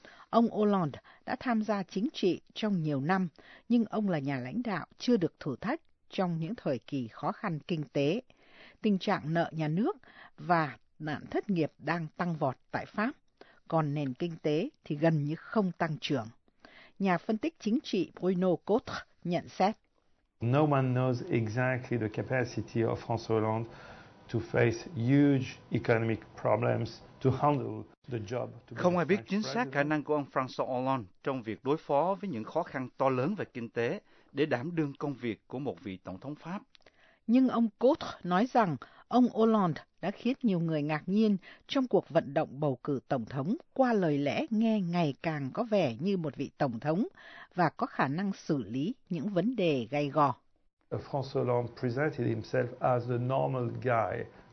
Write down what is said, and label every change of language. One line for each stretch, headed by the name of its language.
Vietnamese: Ông Hollande đã tham gia chính trị trong nhiều năm, nhưng ông là nhà lãnh đạo chưa được thử thách trong những thời kỳ khó khăn kinh tế. Tình trạng nợ nhà nước và nạn thất nghiệp đang tăng vọt tại Pháp, còn nền kinh tế thì gần như không tăng trưởng. Nhà phân tích chính trị Bruno Cotre nhận xét.
English: No one knows exactly the capacity of François Hollande to face huge economic problems, to handle the job.
Vietnamese: Không ai biết chính xác khả năng của ông François Hollande trong việc đối phó với những khó khăn to lớn về kinh tế để đảm đương công việc của một vị Tổng thống Pháp. Nhưng ông Cotre nói rằng ông Hollande đã khiến nhiều người ngạc nhiên trong cuộc vận động bầu cử tổng thống qua lời lẽ nghe ngày càng có vẻ như một vị tổng thống và có khả năng xử lý những vấn đề gay go.
English: François Hollande presented himself as the normal guy.